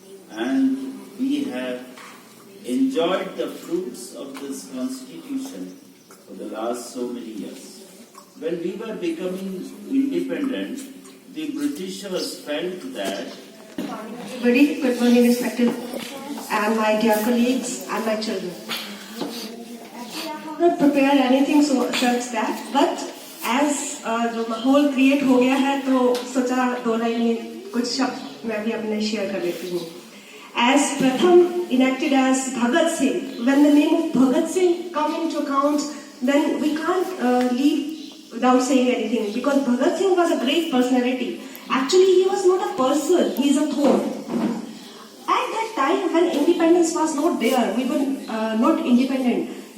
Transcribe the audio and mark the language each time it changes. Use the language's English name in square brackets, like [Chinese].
[English] And we have enjoyed the fruits of this Constitution for the last so many years. When we were becoming independent, the Britishers felt that Very good morning, respected and my dear colleagues and my children. Actually, I have not prepared anything such that, but as [Hindi] जो माहौल create हो गया है तो सोचा दो line में कुछ शब्द मैं भी अपने शेयर कर देती हूँ. [English] As Pratham enacted as Bhagat Singh, when the name of Bhagat Singh come into account, then we can't leave without saying anything, because Bhagat Singh was a great personality. Actually, he was not a person, he is a thought. At that time when independence was not there, we were not independent.